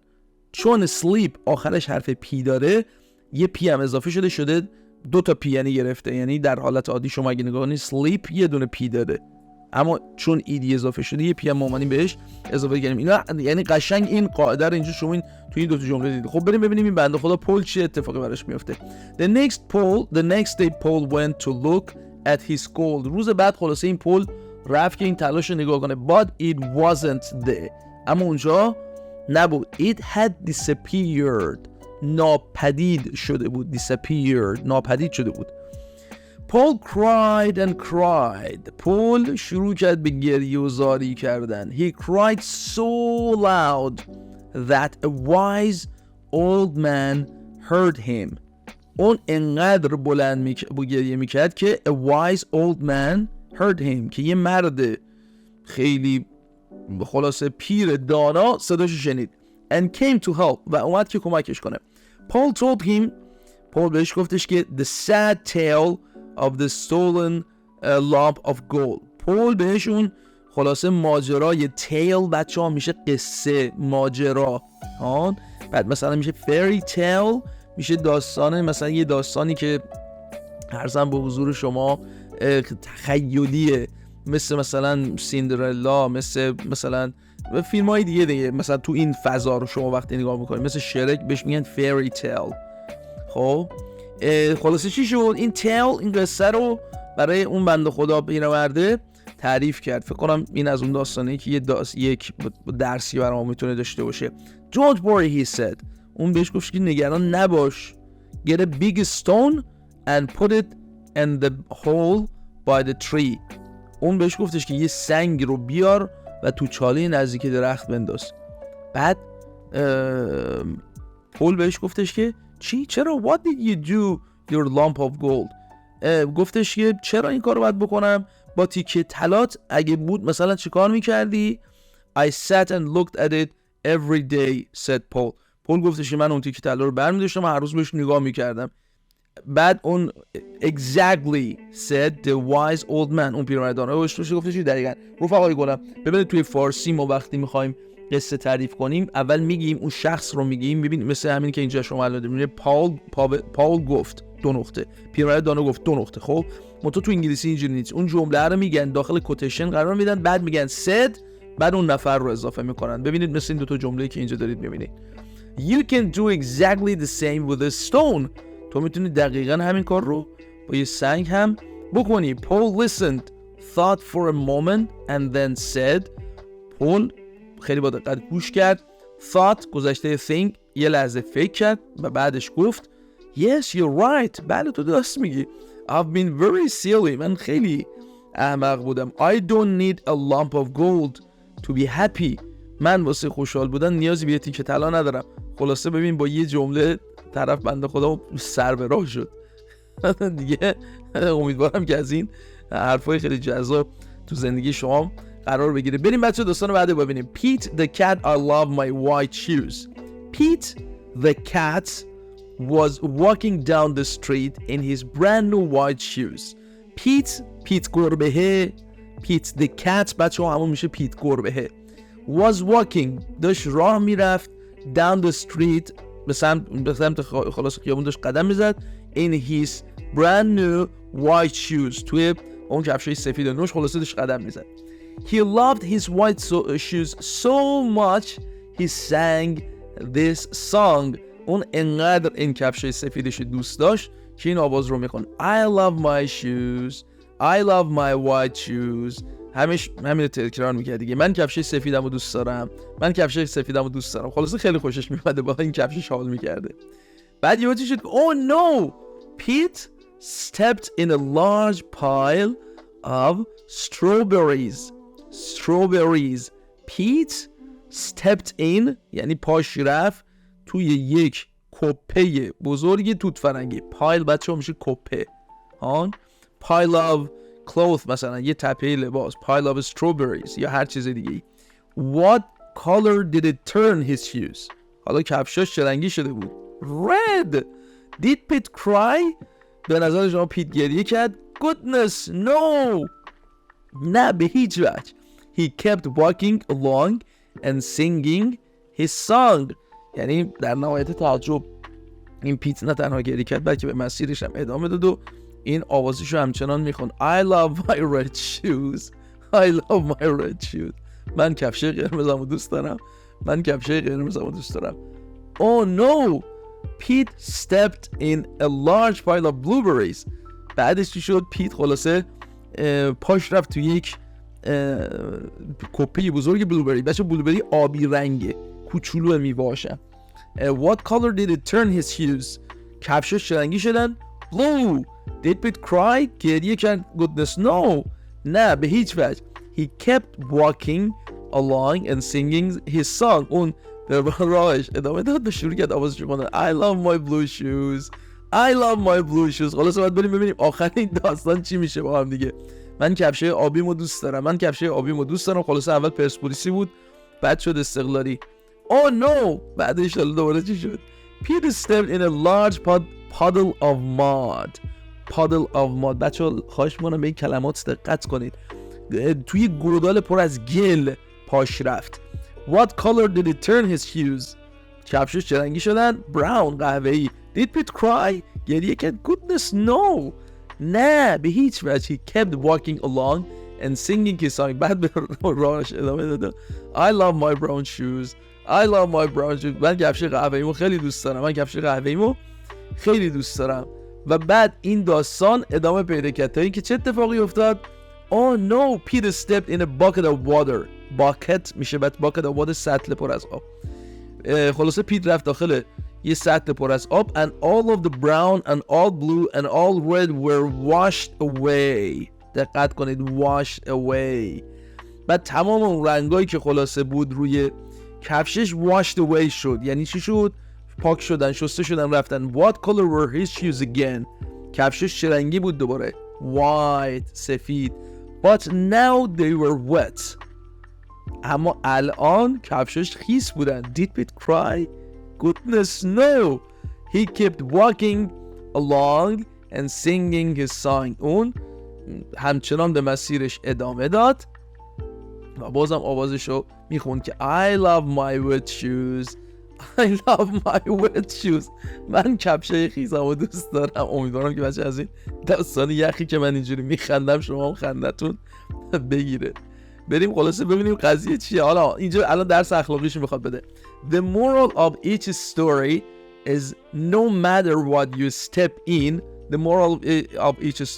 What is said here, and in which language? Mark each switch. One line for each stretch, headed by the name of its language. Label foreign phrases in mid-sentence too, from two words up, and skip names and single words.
Persian: چون sleep آخرش حرف پی داره, یه پی هم اضافه شده دو تا پی یعنی گرفته. یعنی در حالت عادی شما اگه نگاه کنید sleep یه دونه پی داره, اما چون ایدی اضافه شده یه پی هم مامانی بهش اضافه کردیم. اینا یعنی قشنگ این قاعده رو اینجا شما تو این دو تا جمله دیدید. خب بریم ببینیم این بنده خدا پول چه اتفاقی براش میفته.
English: The next day Paul went to look at his gold.
Persian: روز بعد خلاصه این پول رفت که این طلاش رو نگاه کنه.
English: But it wasn't there.
Persian: اما اونجا نبود.
English: It had disappeared.
Persian: ناپدید شده بود. disappeared ناپدید شده بود.
English: Paul cried and cried.
Persian: پول شروع کرد به گریه و زاری کردن.
English: He cried so loud that a wise old man heard him.
Persian: اون انقدر بلند گریه میکرد که
English: a wise old man heard him
Persian: که یه مرد خیلی خلاصه پیر دانا صداشو شنید.
English: And came to help
Persian: و اومد که کمکش کنه.
English: Paul told him,
Persian: پول بهش گفتش که the sad tale of the stolen lump of gold. پول بهشون خلاصه ماجرای tale بچه ها میشه قصه, ماجرا. بعد مثلا میشه
English: fairy tale
Persian: میشه داستانه, مثلا یه داستانی که عرضم به حضور شما تخیلیه, مثلا سیندرلا, مثلا فیلم های دیگه مثلا تو این فضا رو شما وقتی نگاه میکنید مثل شرک بهش میگن
English: fairy tale.
Persian: خب خلاصه چی شد؟ این این قصه رو برای اون بنده خدا پیرمرده تعریف کرد. فکر کنم این از اون داستانه که یک درسی برای ما میتونه داشته باشه.
English: Don't worry he said.
Persian: اون بهش گفت که نگران نباش.
English: Get a big stone and put it in the hole by the tree.
Persian: اون بهش گفتش که یه سنگ رو بیار و تو چاله نزدیک درخت بنداز. بعد پول بهش گفتش که چی؟ چرا؟
English: What did you do your lump of gold؟
Persian: گفتش که چرا این کار رو باید بکنم؟ با تیکه طلات اگه بود مثلا چی کار میکردی؟
English: I sat and looked at it every day said Paul.
Persian: پول گفتش که من اون تیکه طلا رو برمی‌داشتم و هر روز بهش نگاه میکردم. بعد اون
English: exactly said the wise old man.
Persian: اون پیرمردانه گفتش که دقیقاً رفقای گلم ببینید توی فارسی ما وقتی میخوایم قصه تعریف کنیم اول میگیم اون شخص رو میگیم. ببین مثل همین که اینجا شما الان میبینید پاول گفت 2 نقطه, پیرمردانه گفت 2 نقطه. خب منتها تو انگلیسی اینجوری نیست. اون جمله رو میگن داخل کوتیشن قرار میدن, بعد میگن said, بعد اون نفر رو اضافه میکنن. ببینید مثل این 2 تا جمله‌ای که اینجا دارید میبینید.
English: You can do exactly the same with a stone.
Persian: تو میتونی دقیقاً همین کار رو با یه سنگ هم بکنی.
English: Paul listened, thought for a moment and then said.
Persian: پول خیلی با دقت گوش کرد. thought گذشته think، یه لحظه فکر کرد و بعدش گفت
English: yes you're right.
Persian: بله تو درست میگی. I've been very silly. من خیلی احمق بودم.
English: I don't need a lump of gold to be happy.
Persian: من واسه خوشحال بودن نیازی به یه تیکه طلا ندارم. خلاصه ببین با یه جمله طرف بنده خدا سر به راه شد. دیگه امیدوارم که از این حرفای خیلی جذاب تو زندگی شما قرار بگیره. بریم بچه داستان بعد ببینیم.
English: Pete the cat I love my white shoes. Pete the cat was walking down the street in his brand new white shoes.
Persian: Pete گربه.
English: Pete the cat
Persian: بچه همون میشه پیت گربه.
English: Was walking
Persian: داشت راه میرفت
English: down the street
Persian: به سمت خلاص خیابون داشت قدم میزد
English: in his brand new white shoes
Persian: توی اون کفشای سفید نوش خلاصه داشت قدم میزد.
English: He loved his white shoes so much he sang this song.
Persian: اون انقدر این کفشای سفیدش دوست داشت که این آواز رو میخوند.
English: I love my shoes, I love my white shoes.
Persian: همین تکرار میکرد دیگه. من کفشای سفیدمو دوست دارم، من کفشای سفیدمو دوست دارم. خلاصه خیلی خوشش میومده با این کفشش حال میکرده. بعد یهو شد
English: oh no, Pete stepped in a large pile of strawberries. Pete stepped in
Persian: یعنی پاش رفت توی یک کپه بزرگی توت فرنگی. پایل بچه ها میشه کپه.
English: pile of cloth
Persian: مثلا یه تپه لباس.
English: pile of strawberries
Persian: یا هر چیز دیگه.
English: What color did it turn his shoes?
Persian: حالا کفشاش چه رنگی شده بود؟
English: Red. Did Pete cry?
Persian: به نظر شما پیت گریه کرد؟
English: Goodness no.
Persian: نه به هیچ وجه.
English: He kept walking along and singing his song.
Persian: یعنی در نهایت تعجب این پیت نه تنها گریه کرد بلکه به مسیرش هم ادامه داد و این آوازش رو همچنان میخوند.
English: I love my red shoes. I love my red shoes.
Persian: من کفشه قرمزمو دوست دارم.
English: Oh no. Pete stepped in a large pile of blueberries.
Persian: بعدش چی شد؟ پیت خلاصه پاش رفت تو یک کپی بزرگ بلوبری. بچه بلوبری آبی رنگه، کوچولو میوه‌هاشن.
English: What color did it turn his shoes?
Persian: کفشش چه رنگی شدن؟
English: Blue. Did Pete cry?
Persian: گریه کرد؟
English: Goodness no.
Persian: نه به هیچ وجه.
English: He kept walking along and singing his song.
Persian: اون در راهش ادامه داد و شروع کرد آوازش رو خوندن.
English: I love my blue shoes. I love my blue shoes.
Persian: خلاص باید بریم ببینیم آخر این داستان چی میشه با هم دیگه. من کفشه آبیمو دوست دارم. خلاص اول پرسپولیسی بود، بعد شد استقلالی.
English: Oh no.
Persian: بعدش دوباره چی شد؟
English: Peter stepped in a large puddle of mud.
Persian: بچه‌ها خواهش می‌کنم به این کلمات دقت کنید. توی گودال پر از گل پاش رفت.
English: What color did it turn his shoes?
Persian: کفشش چه رنگی شدن؟ Brown. قهوه‌ای.
English: Did Pete cry?
Persian: گریه کرد؟
English: Goodness no.
Persian: نه به هیچ وجه.
English: He kept walking along and singing his song.
Persian: بعد به راهش ادامه داد.
English: I love my brown shoes.
Persian: من کفش قهوه‌ایمو خیلی دوست دارم. و بعد این داستان ادامه پیدا کرد تا اینکه چه اتفاقی افتاد؟
English: Oh no, Peter stepped in a bucket of water.
Persian: bucket میشه بعد
English: bucket of water
Persian: سطل پر از آب. خلاصه پیت رفت داخل یه سطل پر از آب
English: and all of the brown and all blue and all red were washed away.
Persian: دقت کنید
English: washed away.
Persian: بعد تمام اون رنگایی که خلاصه بود روی کفشش
English: washed away
Persian: شد. یعنی چی شد؟ پاک شدن، شسته شدن، رفتن.
English: What color were his shoes again?
Persian: کفشش چه رنگی بود دوباره؟ White. سفید.
English: But now they were wet.
Persian: اما الان کفشش خیس بودن.
English: Did Pete cry? Goodness no. He kept walking along and singing his song.
Persian: اون همچنان به مسیرش ادامه داد و بازم آوازشو میخوند که
English: I love my wet shoes.
Persian: من کفشای خیسمو دوست دارم. امیدوارم که بچه از این داستان یخی که من اینجوری میخندم شما هم خندتون بگیره. بریم خلاصه ببینیم قضیه چیه. حالا اینجا الان درس اخلاقیش میخواد بده.
English: The moral of each story is no matter what you step in, The moral of each story.